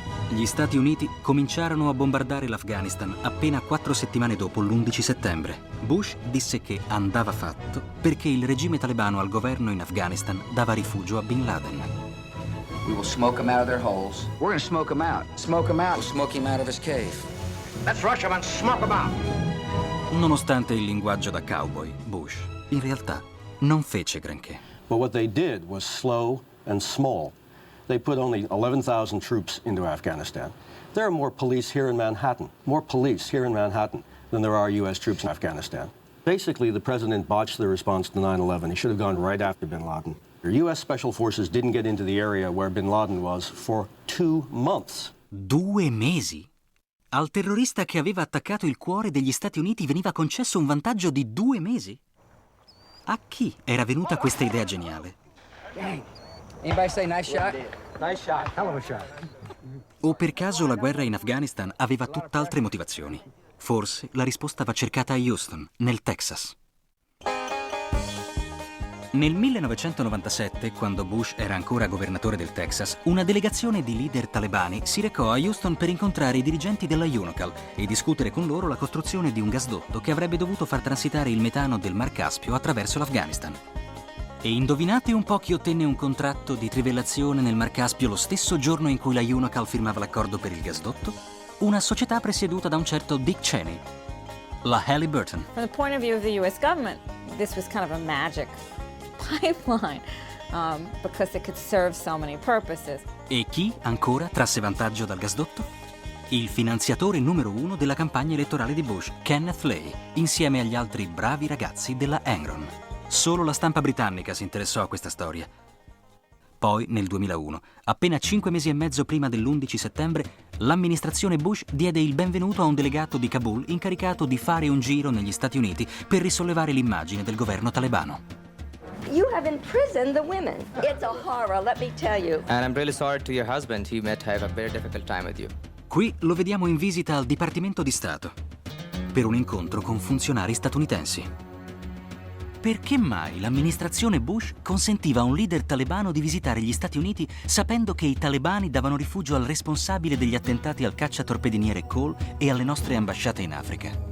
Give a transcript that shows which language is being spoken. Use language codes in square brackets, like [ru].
[it] Gli Stati Uniti cominciarono a bombardare l'Afghanistan appena 4 settimane dopo l'11 settembre. Bush disse che andava fatto perché il regime talebano al governo in Afghanistan dava rifugio a Bin Laden. [en] We will smoke him out of their holes. We're going to smoke him out. Smoke him out. We'll smoke him out of his cave. Let's rush him and smoke him out. [it] Nonostante il linguaggio da cowboy, Bush in realtà non fece granché. [en] But what they did was slow and small. They put only 11,000 troops into Afghanistan. There are more police here in Manhattan, than there are U.S. troops in Afghanistan. Basically, the president botched the response to 9/11. He should have gone right after bin Laden. The U.S. Special Forces didn't get into the area where bin Laden was for 2 months. [it] 2 mesi? Al terrorista che aveva attaccato il cuore degli Stati Uniti veniva concesso un vantaggio di 2 mesi? A chi era venuta questa idea geniale? [en] Anybody say nice shot? Nice shot. Hell of a shot. [it] O per caso la guerra in Afghanistan aveva tutt'altre motivazioni? Forse la risposta va cercata a Houston, nel Texas. Nel 1997, quando Bush era ancora governatore del Texas, una delegazione di leader talebani si recò a Houston per incontrare i dirigenti della UNOCAL e discutere con loro la costruzione di un gasdotto che avrebbe dovuto far transitare il metano del Mar Caspio attraverso l'Afghanistan. E indovinate un po' chi ottenne un contratto di trivellazione nel Mar Caspio lo stesso giorno in cui la UNOCAL firmava l'accordo per il gasdotto? Una società presieduta da un certo Dick Cheney, la Halliburton. [en] From the point of view of the U.S. government, this was kind of a magic pipeline because it could serve so many purposes. [it] E chi ancora trasse vantaggio dal gasdotto? Il finanziatore numero 1 della campagna elettorale di Bush, Kenneth Lay, insieme agli altri bravi ragazzi della Enron. Solo la stampa britannica si interessò a questa storia. Poi, nel 2001, appena 5 mesi e mezzo prima dell'11 settembre, l'amministrazione Bush diede il benvenuto a un delegato di Kabul incaricato di fare un giro negli Stati Uniti per risollevare l'immagine del governo talebano. [en] You have imprisoned the women. It's a horror, let me tell you. And I'm really sorry to your husband. He might have a very difficult time with you. [it] Qui lo vediamo in visita al Dipartimento di Stato per un incontro con funzionari statunitensi. Perché mai l'amministrazione Bush consentiva a un leader talebano di visitare gli Stati Uniti sapendo che i talebani davano rifugio al responsabile degli attentati al cacciatorpediniere Cole e alle nostre ambasciate in Africa?